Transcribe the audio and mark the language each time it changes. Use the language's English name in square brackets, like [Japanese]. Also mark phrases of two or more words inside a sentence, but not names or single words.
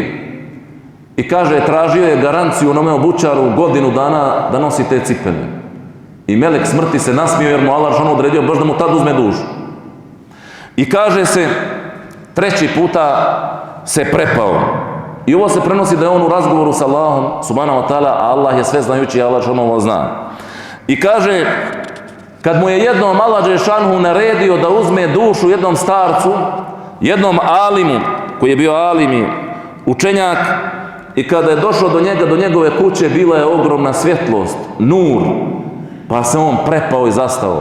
[Bosnian] I kaže, tražio je garanciju onome obućaru 1 godinu dana da nosi te cipele. I melek smrti se nasmio jer mu Allah žanu odredio baš da mu tad uzme dušu. I kaže se, 3. puta se prepao. I ovo se prenosi da je on u razgovoru sa Allahom, [Arabic] سبحانه وتعالى, [Bosnian] a Allah je sve znajući i Allah žanu ovo zna. I kaže, kad mu je jednom Allah dželešanu naredio da uzme dušu jednom starcu, jednom alimu, koji je bio alimi, učenjak, i kada je došao do njega, do njegove kuće, bila je ogromna svjetlost, nur, pa se on prepao i zastao.